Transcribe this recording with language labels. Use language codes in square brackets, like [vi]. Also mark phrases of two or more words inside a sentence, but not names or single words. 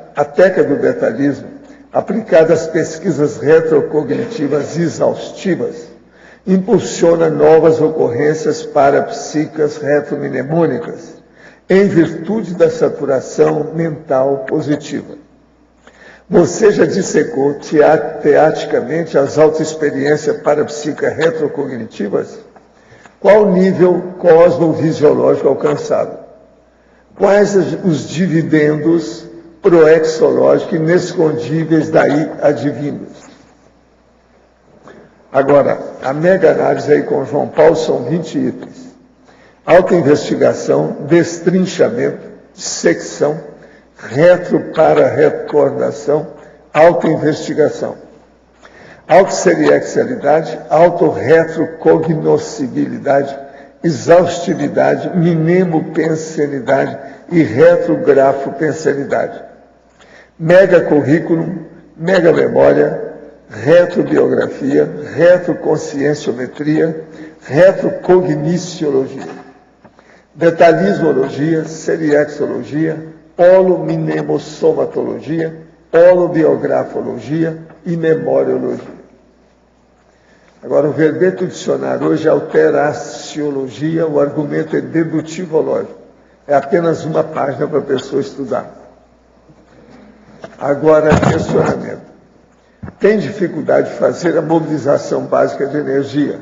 [pt] A técnica do detalhismo, aplicada às pesquisas retrocognitivas exaustivas, impulsiona novas ocorrências parapsíquicas retromnemônicas, em virtude da saturação mental positiva. Você já dissecou teaticamente as autoexperiências parapsíquicas retrocognitivas? Qual o nível cosmovisiológico alcançado? Quais os dividendos proexológicos inescondíveis daí advindos? Agora, a mega análise aí com João Paulo são 20 itens. Autoinvestigação, destrinchamento, dissecção, retro-para-recordação, autoinvestigação. Autosseriexalidade, autorretrocognoscibilidade, exaustividade, mnemopensenidade e retrografo-pensenidade. Mega currículo, mega memória, retrobiografia, retroconscienciometria, retrocogniciologia. Detalhismologia, seriexologia, holominemosomatologia, holobiografologia e memoriologia. Agora, o verbete do dicionário hoje é alteraciologia, o argumento é dedutivológico. É apenas uma página para a pessoa estudar. Agora, questionamento. Tem dificuldade de fazer a mobilização básica de energia?